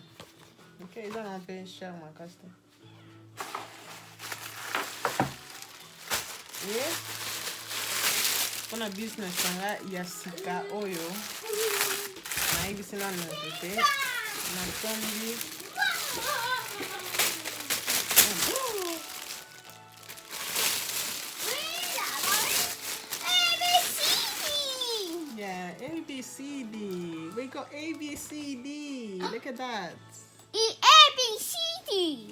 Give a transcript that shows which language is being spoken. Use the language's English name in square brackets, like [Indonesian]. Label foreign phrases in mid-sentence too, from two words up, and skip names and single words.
[Lingala] Okay, eza na pe cher makasi. [English] Yes. [Lingala] Pona business nanga ya sika oyo na ibisi na nzete na sombi yeah, ABCD. [English] We got ABCD. Look at that. ABCD.